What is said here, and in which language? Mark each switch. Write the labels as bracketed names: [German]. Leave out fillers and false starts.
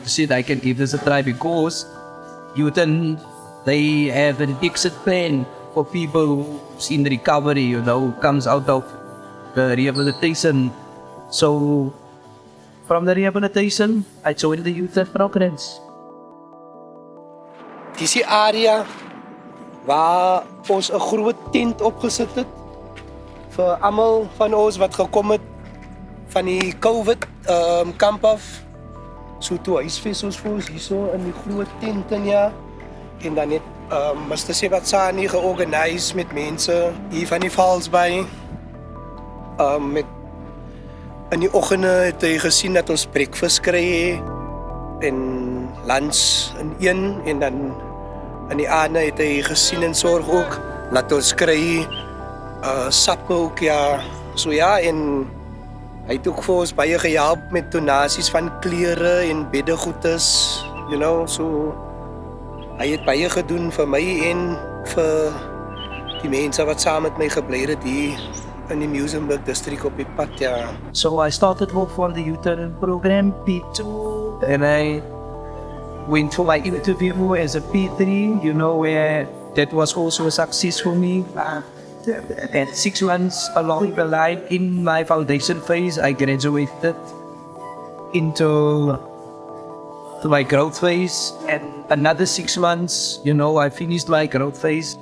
[English] He said I can give this a try because U-turn, they have an exit plan for people who's in recovery, who comes out of the rehabilitation. So from the rehabilitation, I joined the U-turn programs. [Afrikaans] Dis die area waar ons 'n groot tent opgesit het vir almal van ons wat gekom het van die COVID kamp af. So toe huisves ons vir ons hierso in die groot tent en dan het Mr. Sebatsani georganiseer met mense hier van die Valsbaai. Met in die oggende het hy gesien dat ons breakfast kry en lunch in een en dan in die aande het hy gesien en sorg ook dat ons kry sappe ook so en hy het ook vir ons baie gehelp met donasies van klere en beddegoedes, so hy het baie gedoen vir my en vir die mense wat saam met my gebly het hier in die Muizenberg district op die pad, [English] So I started off on the U-turn program, P2, and I went for my interview as a P3, where that was also a success for me. And 6 months along the line in my foundation phase, I graduated into my growth phase, and another 6 months, I finished my growth phase.